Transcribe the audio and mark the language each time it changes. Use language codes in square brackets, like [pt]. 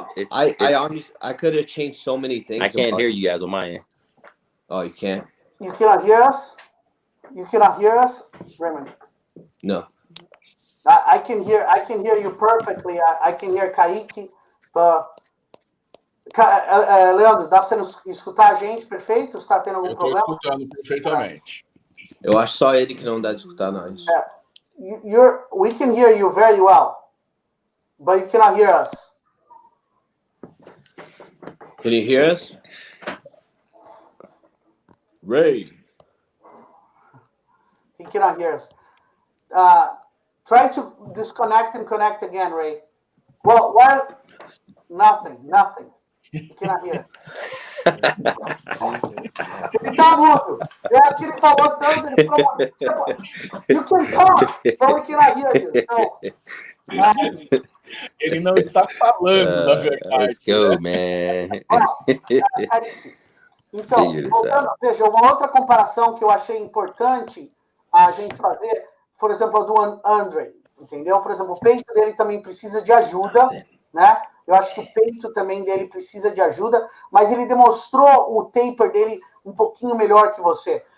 [en] I could have changed so many things. I can't hear you guys on my end. Oh, you can't? You cannot hear us? You cannot hear us, Raymond? No. I can hear you perfectly. I can hear Caike. [pt] Leandro, dá para você escutar a gente perfeito? Está tendo algum problema? Eu estou escutando perfeitamente. Eu acho só ele que não dá de escutar nós. [en] We can hear you very well, but you cannot hear us. Can you hear us? Ray. He cannot hear us. Try to disconnect and connect again, Ray. Well, nothing. He cannot hear. [pt] Ele tá mudo. Eu acho que ele falou tanto, ele ficou... [en] You can talk, but we cannot hear you. No. [pt] Ele não está falando, na verdade. [en] Let's go, man. [pt] Então, veja, uma outra comparação que eu achei importante a gente fazer, por exemplo, a do Andre, entendeu? Por exemplo, o peito dele também precisa de ajuda, né? Eu acho que o peito também dele precisa de ajuda, mas ele demonstrou o taper dele um pouquinho melhor que você.